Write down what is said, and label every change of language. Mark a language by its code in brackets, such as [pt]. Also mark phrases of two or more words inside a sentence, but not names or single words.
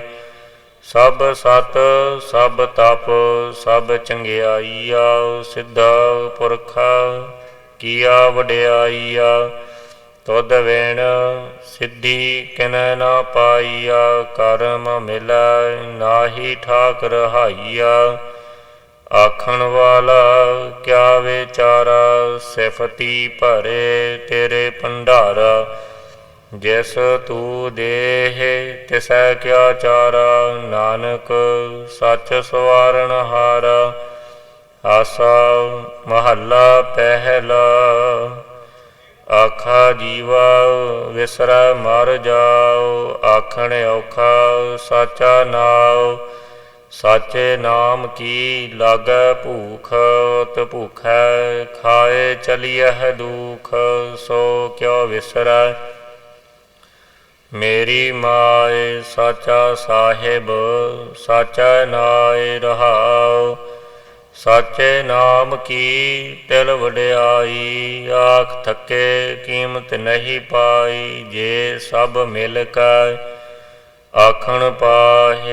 [pa] ਸਭ ਸਤ ਸਭ ਤਪ ਸਭ ਚੰਗਿਆਈਆ, ਸਿੱਧਾ ਪੁਰਖਾ ਕੀਆ ਵਡਿਆਈਆ। ਤੁਧ ਵਿਣ ਸਿੱਧੀ ਕਿਨੈ ਨਾ ਪਾਈਆ, ਕਰਮ ਮਿਲੈ ਨਾਹੀ ਠਾਕ ਰਹਾਈਆ। ਆਖਣ ਵਾਲਾ ਕਿਆ ਵੇਚਾਰਾ, ਸਿਫਤੀ ਭਰੇ ਤੇਰੇ ਭੰਡਾਰਾ। ਜਿਸੁ ਤੂ ਦੇਹਿ ਤਿਸੈ ਕਿਆ ਚਾਰਾ, ਨਾਨਕ ਸਚੁ ਸਵਾਰਣਹਾਰਾ। ਆਸਾ ਮਹਲਾ ਪਹਿਲਾ, ਆਖਾ ਜੀਵਾ ਵਿਸਰੈ ਮਰਿ ਜਾਉ। ਆਖਣਿ ਅਉਖਾ ਸਾਚਾ ਨਾਉ, ਸਾਚੇ ਨਾਮ ਕੀ ਲਾਗੈ ਭੂਖ। ਤ ਭੂਖੈ ਖਾਇ ਚਲੀਅਹਿ ਦੂਖ, ਸੋ ਕਿਉ ਵਿਸਰੈ ਮੇਰੀ ਮਾਇ। ਸਾਚਾ ਸਾਹਿਬੁ ਸਾਚੈ ਨਾਇ ਰਹਾਉ, ਸਾਚੇ ਨਾਮ ਕੀ ਤਿਲੁ ਵਡਿਆਈ। ਆਖਿ ਥਕੇ ਕੀਮਤਿ ਨਹੀ ਪਾਈ, ਜੇ ਸਭਿ ਮਿਲਿ ਕੈ ਆਖਣ ਪਾਹਿ।